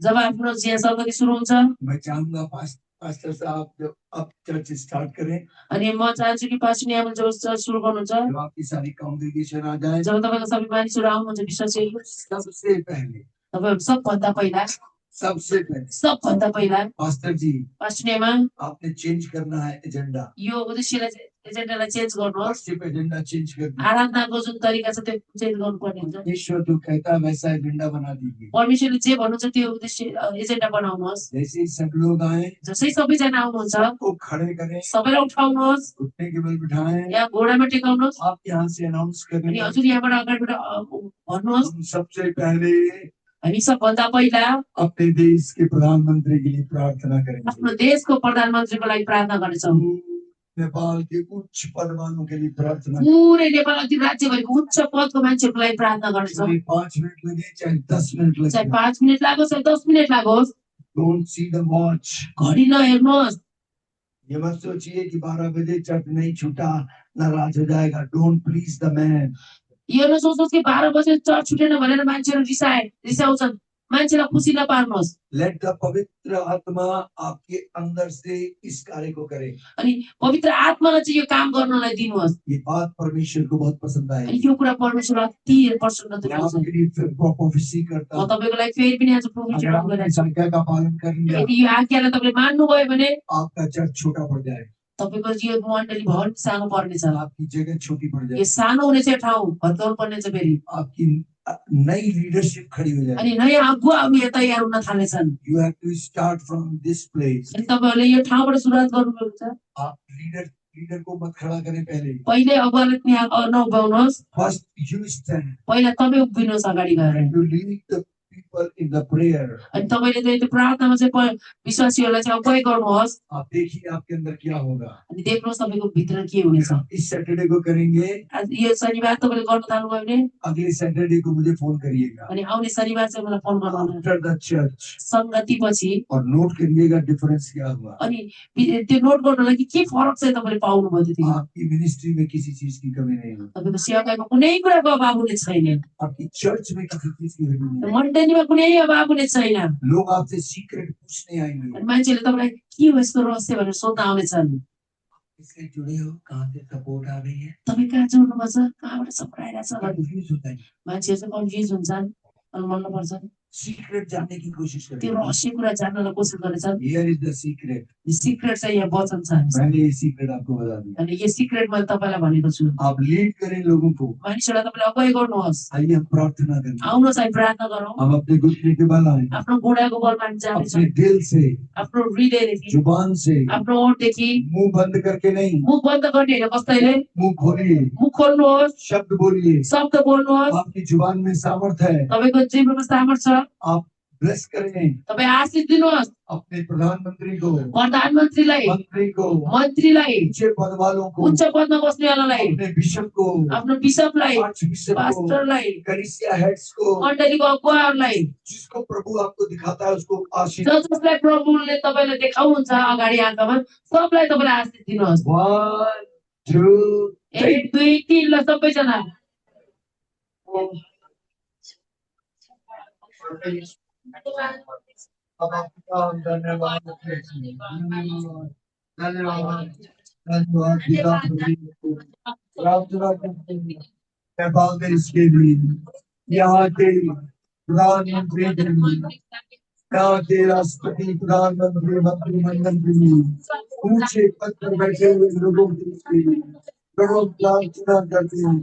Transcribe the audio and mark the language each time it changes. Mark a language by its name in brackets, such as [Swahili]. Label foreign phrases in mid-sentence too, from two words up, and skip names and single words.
[Nepali] जब आफ्नो यहाँ संगति सुरु हुन्छ, [Hindi] मैं चाहूंगा पास्टर साहब जब आप चर्च स्टार्ट करें, [Nepali] अनि म चाहन्छु कि पास्टर यहाँ जब चर्च सुरु गर्नुहुन्छ, [Hindi] जब आपकी सारी कांग्रेगेशन आ जाए, [Nepali] जब तपाईँको सबै मानिसहरू आउनुहुन्छ विश्वासीहरू, [Hindi] सबसे पहले [Nepali] तपाईँहरू सबभन्दा पहिला [Hindi] पास्टर जी पास्टर नेमा आपने चेंज करना है एजेंडा। [Nepali] यो उद्देश्यलाई एजेन्डालाई चेन्ज गर्नुहोस्। [Hindi] वर्शिप एजेंडा चेंज कर दीजिए। [Nepali] आराधनाको जुन तरिका छ त्यो चेन्ज गर्नुपर्ने हुन्छ। [Hindi] ईश्वर जो कहता है वैसा एजेंडा बना दीजिए। [Nepali] परमेश्वरले जे भन्नुहुन्छ त्यो उद्देश्य एजेन्डा बनाउनुहोस्। [Hindi] जैसे ही सब लोग आए, [Nepali] जसै सबैजना आउनुहुन्छ [Hindi] सबको खड़े करें, [Nepali] सबैलाई उठाउनुहोस्, [Hindi] घुटने के बल बिठाएं, [Nepali] या घोडामा टेकाउनुहोस्, [Hindi] आप यहाँ से अनाउंस [Nepali] अनि [Hindi] करें। [Nepali] हजुर यहाँबाट अगाडिबाट भन्नुहोस्। [Hindi] हम सबसे पहले [Nepali] हामी सबभन्दा पहिला [Hindi] अपने देश के प्रधानमंत्री के लिए प्रार्थना करेंगे। [Nepali] आफ्नो देशको प्रधानमन्त्रीको लागि प्रार्थना गर्नेछौँ। [Hindi] नेपाल के उच्च पद वालों के लिए प्रार्थना। [Nepali] पुरै नेपाल राज्यभरिको उच्च पदको मान्छेहरूको लागि प्रार्थना गर्नेछौँ। [Hindi] चाहे 5 मिनट लगे, चाहे 10 मिनट चाहे लगे। [Nepali] 5 मिनट लागोस् चाहे 10 मिनट लागोस्, [English] Don't see the watch. [Nepali] घडी नहेर्नुहोस्। [Hindi] ये मत सोचिए कि 12 बजे चर्च नहीं छूटा, नाराज हो जाएगा। [English] Don't please the man. [Nepali] यो नसोच्नुहोस् कि 12 बजे चर्च छुटेन भनेर मान्छेहरू रिसाउँछन्। मान्छेलाई खुसी नपार्नुहोस्। [English] Let the [Hindi] पवित्र आत्मा आपके अंदर से इस कार्य को करे। [Nepali] अनि पवित्र आत्मालाई चाहिँ यो काम गर्नलाई दिनुहोस्। [Hindi] ये बात परमेश्वर को बहुत पसंद [Nepali] अनि [Hindi] आई। [Nepali] यो कुरा परमेश्वरलाई अति प्रसन्न [Hindi] मैं [Nepali] तुल्याउँछ। [Hindi] आपके लिए फिर प्रोफेसी करता [Nepali] म [Hindi] हूँ। [Nepali] तपाईँको लागि फेरि पनि आज प्रोफेसी [Hindi] अगर [Nepali] गरिरहेको [Hindi] आपने [Nepali] छु। [Hindi] संख्या का पालन कर लिया, [Nepali] यदि यो आज्ञालाई तपाईँले मान्नुभयो भने [Hindi] आपका चर्च छोटा पड़ जाए। [Nepali] तपाईको यो मण्डली भवन सानो पर्नेछ [Hindi] आपकी जगह छोटी पड़ [Nepali] यो [Hindi] जाएगी, [Nepali] सानो हुनेछ यो ठाउँ भत्काउनु पर्नेछ फेरि [Hindi] आपकी नई लीडरशिप खड़ी हो जाएगी. [Nepali] अनि नयाँ अगुवा अब यहाँ तयार हुन थाल्नेछन् [English] You have to start from this place. [Nepali] अनि तपाईहरुले यो ठाउँबाट सुरुवात गर्नुपर्छ [Hindi] आप लीडर को मत खड़ा करें पहले. [Nepali] पहिले अगुवाले त्यहाँ नउभाउनुहोस् [English] First you stand [Nepali] पहिला तपाईँ उभिनुहोस् अगाडि गएर [English] and you lead the people in the prayer. [Nepali] अनि तपाईले चाहिँ त्यो प्रार्थनामा चाहिँ विश्वासीहरूलाई चाहिँ अगुवाई गर्नुहोस् [Hindi] आप देखिए आपके अंदर क्या होगा. [Nepali] अनि देख्नुहोस् तपाईको भित्र के हुनेछ [Hindi] इस सैटरडे को करेंगे, [Nepali] आज यो शनिबार तपाईले गर्न थाल्नुभयो भने [Hindi] अगले सैटरडे को मुझे फोन करिएगा [Nepali] अनि आउने शनिबार चाहिँ मलाई फोन गर्नु [English] After the church, [Nepali] संगति पछि [Hindi] और नोट करिएगा डिफरेंस क्या हुआ. [Nepali] अनि त्यो नोट गर्नलाई के फरक चाहिँ तपाईले पाउनुभयो त्यतिखेर [Hindi] आपकी मिनिस्ट्री में किसी चीज की कमी नहीं है, [Nepali] तपाईको सेवाकाईमा कुनै कुराको अभाव हुने छैन [Hindi] आपकी चर्च में किसी चीज की कमी नहीं है. [Nepali] मण्डलीमा कुनै अभाव हुने छैन [Hindi] लोग आपसे सीक्रेट पूछने आएंगे, [Nepali] अनि मान्छेले तपाईलाई के हो यस्तो रहस्य भनेर सोध्न आउनेछन् [Hindi] इससे जुड़े हो, कहाँ से सपोर्ट आ रही है. [Nepali] तपाईँ कहाँ जोड्नुपर्छ कहाँबाट सपोर्ट आइरहेछ भनेर [Hindi] कंफ्यूज होता है, [Nepali] मान्छेहरू चाहिँ कन्फ्युज हुन्छन् अनि भन्नुपर्छ [Hindi] सीक्रेट जानने की कोशिश [Nepali] त्यो [Hindi] करें. [Nepali] रहस्य कुरा जान्नलाई कोसिस गर्नेछन् [English] Here is the secret. [Nepali] सिक्रेट चाहिँ यहाँ वचन छ हामीसँग। [Hindi] मैंने ये सीक्रेट आपको बता दिया. [Nepali] अनि यो सिक्रेट मैले तपाईँलाई भनेको छु [Hindi] आप लीड करें लोगों को. [Nepali] मानिसहरूलाई तपाईँले अगुवाई गर्नुहोस् [Hindi] आइए हम प्रार्थना करें. [Nepali] आउनुहोस् हामी प्रार्थना गरौँ [Hindi] हम अपने घुटने के बल आए, [Nepali] आफ्नो बुढाको बलमा हामी जानेछौँ [Hindi] अपने दिल से, [Nepali] आफ्नो हृदयदेखि [Hindi] जुबान से, [Nepali] आफ्नो ओठदेखि [Hindi] मुंह बंद करके नहीं, [Nepali] मुख बन्द गर्ने होइन कसैले [Hindi] मुंह खोलिए, [Nepali] मुख खोल्नुहोस् [Hindi] शब्द बोलिए. [Nepali] शब्द बोल्नुहोस् [Hindi] आपकी जुबान में सामर्थ्य है. [Nepali] तपाईँको जीवनमा सामर्थ्य छ [Hindi] आप ब्लेस करें [Nepali] तपाईँ आशीष दिनुहोस् [Hindi] अपने प्रधानमंत्री को, [Nepali] प्रधानमन्त्रीलाई [Hindi] मंत्री को, [Nepali] मन्त्रीलाई [Hindi] ऊंचे पद वालों को, [Nepali] उच्च पदमा बस्नेवालालाई [Hindi] अपने बिशप को, [Nepali] आफ्नो बिशपलाई [Hindi] आर्च बिशप को, [Nepali] पास्टरलाई [Hindi] कलीसिया हेड्स को, [Nepali] मण्डलीको अगुवाहरूलाई [Hindi] जिसको प्रभु आपको दिखाता है उसको आशीष. [Nepali] जसलाई प्रभुले तपाईँलाई देखाउनुहुन्छ अगाडि आँखामा सबलाई तपाईँले आशीष दिनुहोस् 1 2 1 2 3 ल सबैजना [Hindi] धन्यवाद धन्यवाद धन्यवाद पिता प्रभु प्रार्थना करते हैं मैं फादर इसके लिए यहाँ के प्रधानमंत्री के लिए, यहाँ के राष्ट्रपति प्रधानमंत्री मंत्रिमंडल के लिए, ऊंचे पद पर बैठे हुए लोगों के लिए प्रभु प्रार्थना करते हैं.